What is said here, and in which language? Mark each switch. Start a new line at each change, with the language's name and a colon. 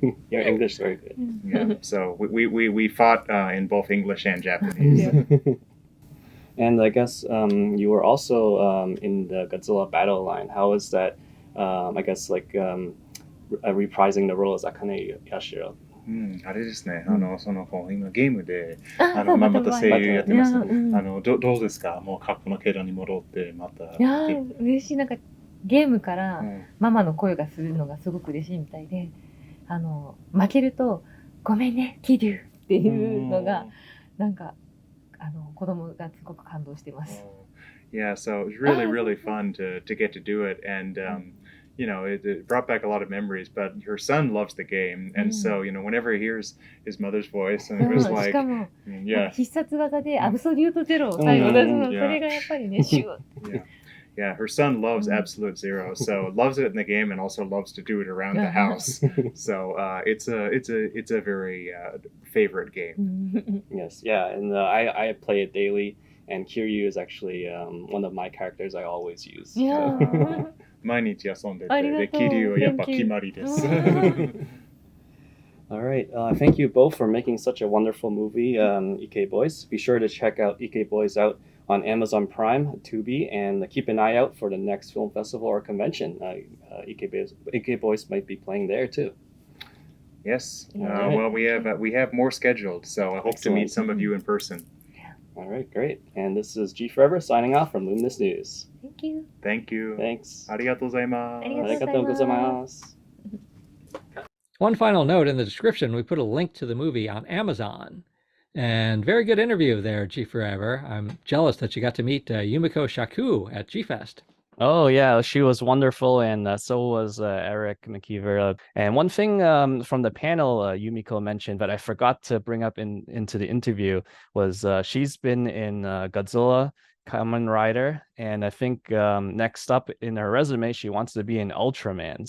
English: Your English is very good. Yeah. So we fought in both English and Japanese. And I guess you were also in the Godzilla battle line. How is that, I guess, like reprising the role as Akane Yashiro?
Japanese: あれですね、今ゲームでまた声優やってます。どうですか？もう過去のキャラに戻ってまた。いや嬉しい。なんかゲームからママの声がするのがすごく嬉しいみたいで、負けるとごめんねキリュウっていうのがなんか子供がすごく感動してます。
English: Yeah, so it was really fun to get to do it, and you know, it brought back a lot of memories, but her son loves the game, and so, you know, whenever he hears his mother's voice, and it was like,
Japanese: しかも
English: yeah,
Japanese: 必殺技でアブソリュートゼロを最後出すの、それがやっぱりね、シュー。
English: Yeah, her son loves Absolute Zero, so loves it in the game and also loves to do it around the house. So it's a very favorite game. Yes, yeah, and I play it daily, and Kiryu is actually one of my characters I always use. Yeah.
Japanese: 毎日遊んでて、で、キリュウはやっぱ決まりです。
English: All right. Thank you both for making such a wonderful movie, Iké Boys. Be sure to check out Iké Boys out on Amazon Prime, Tubi, and keep an eye out for the next film festival or convention. Iké Boys might be playing there too. Yes. Well, we have more scheduled, so I hope to meet some of you in person. All right, great. And this is G Forever signing off from Luminous News. Thank you. Thank you. Thanks.
Japanese: ありがとうございます。ありがとうございます。
English: One final note, in the description, we put a link to the movie on Amazon. And very good interview there, G Forever. I'm jealous that you got to meet Yumiko Shaku at G-Fest. Oh, yeah, she was wonderful, and so was Eric McEver. And one thing from the panel Yumiko mentioned, but I forgot to bring up into the interview, was she's been in Godzilla, Kamen Rider, and I think next up in her resume, she wants to be an Ultraman.